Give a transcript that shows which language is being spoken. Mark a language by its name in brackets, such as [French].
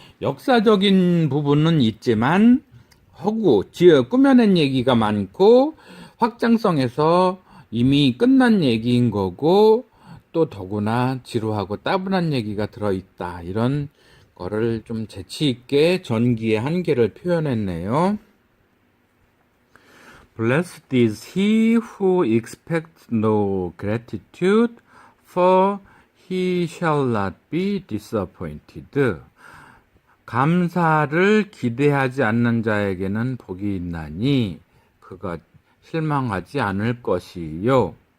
[Korean] 역사적인 부분은 있지만 허구, 꾸며낸 얘기가 많고 확장성에서 이미 끝난 얘기인 거고 또 더구나 지루하고 따분한 얘기가 들어있다. 이런 거를 좀 재치 있게 전기의 한계를 표현했네요. [English] Blessed is he who expects no gratitude, for he shall not be disappointed. [Korean] 감사를 기대하지 않는 자에게는 복이 있나니 그가 실망하지 않을 것이요.